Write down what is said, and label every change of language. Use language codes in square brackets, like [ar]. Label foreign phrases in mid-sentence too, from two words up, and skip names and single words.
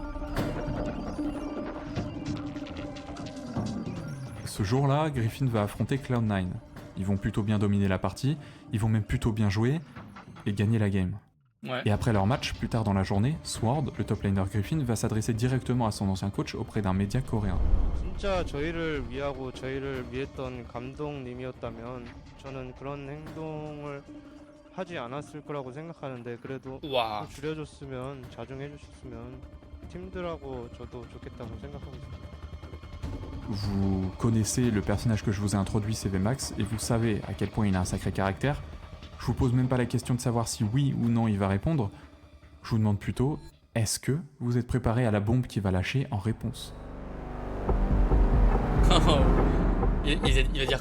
[fr] Ce jour-là, Griffin va affronter Cloud9. Ils vont plutôt bien dominer la partie, ils vont même plutôt bien jouer et gagner la game. Ouais. Et après leur match, plus tard dans la journée, Sword, le [en] top laner [fr] Griffin, va s'adresser directement à son ancien coach auprès d'un média coréen. [ko] 진짜 저희를 위하고 저희를 위했던 감독님이었다면 저는 그런 행동을 하지 않았을 거라고 생각하는데 그래도 [fr] Waouh. [ko] 좀 줄여줬으면 자중해 주셨으면 팀들하고 저도 좋겠다고 생각하고 있습니다. [fr] Vous connaissez le personnage que je vous ai introduit, CVMAX, et vous savez à quel point il a un sacré caractère. Je vous pose même pas la question de savoir si oui ou non il va répondre. Je vous demande plutôt, est-ce que vous êtes préparé à la bombe qu'il va lâcher en réponse? il va dire quoi?